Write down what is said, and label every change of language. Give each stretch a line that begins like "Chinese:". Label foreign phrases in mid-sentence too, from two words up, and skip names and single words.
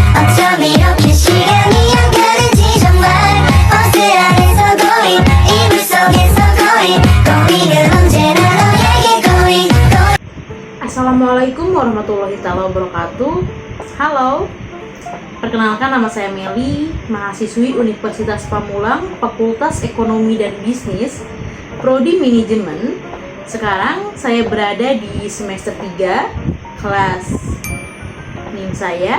Korean: 어쩜 이렇게 시간이 안 가는지 정말 버스 안에서 고인 이불 속에서 고인은 언제나 너에게 고인.
Arabic: Assalamualaikum warahmatullahi wabarakatuh.
Indonesian: Halo, perkenalkan nama saya Meli, mahasiswi Universitas Pamulang, Fakultas Ekonomi dan Bisnis, Prodi Manajemen. Sekarang saya berada di semester 3, kelas NIM saya.